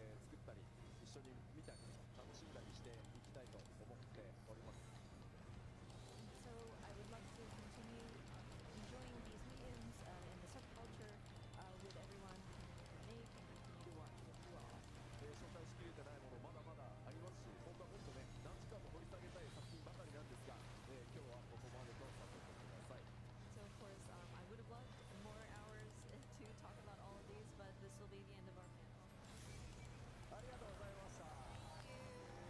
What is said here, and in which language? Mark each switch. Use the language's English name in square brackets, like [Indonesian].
[Japanese] 作ったり一緒に見たり楽しんだりしていきたいと思っております。 [English] So I would like to continue enjoying these mediums in the subculture with everyone who can make and continue to watch as well. [Japanese] 紹介しきれてないものまだまだありますし、本当はもっとね何時間も掘り下げたい作品ばかりなんですが、今日はここまでとさせてください。 [English] So of course, I would have loved more hours to talk about all of these, but this will be the end of our panel. [Japanese] ありがとうございました。